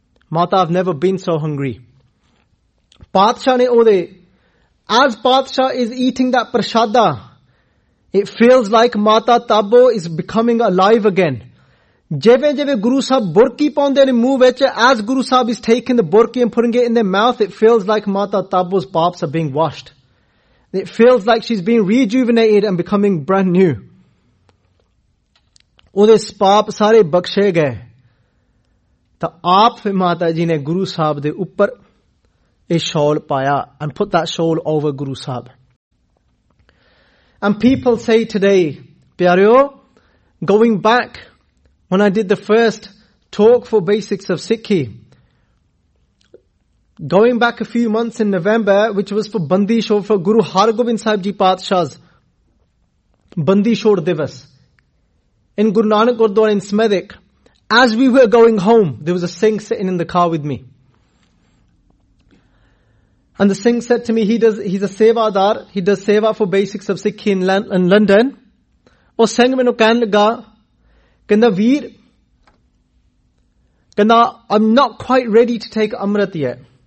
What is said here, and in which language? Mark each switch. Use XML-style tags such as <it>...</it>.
<en>Mata, I've never been so hungry.</en> <pa>Patshah ne ode,</pa> <en>as Patshah is eating that prashada, it feels like Mata Tabo is becoming alive again.</en> <pa>Jeve jeve Guru Sahib burki paunde ne muh vich,</pa> <en>as Guru Sahib is taking the burki and putting it in their mouth, it feels like Mata Tabo's paps are being washed. It feels like she's being rejuvenated and becoming brand new.</en> <pa>Ode paap sare bakshe gaye. ਤਾਂ ਆਪ ਫਿਰ ਮਾਤਾ ਜੀ ਨੇ ਗੁਰੂ ਸਾਹਿਬ ਦੇ ਉੱਪਰ ਇਹ ਸ਼ੋਲ ਪਾਇਆ</pa> <en>And put that shawl over Guru Sahib and people say today ਪਿਆਰਿਓ going back one I did the first talk for basics of Sikhi going back a few months in November ਵਿਚ was for Bandi Chhor for Guru Hargobind Sahib ji Patshah Bandi Chhor Divas in Guru Nanak Gurdwara in Smethwick. As we were going home, there was a Singh sitting in the car with me. And the Singh said to me, he's a sevadar, he does seva for basics of Sikhi in London.</en> <pa>O Singh mainu kehn laga, kehnda veer, kehnda</pa> <en>I'm not quite ready to take amrit yet.</en>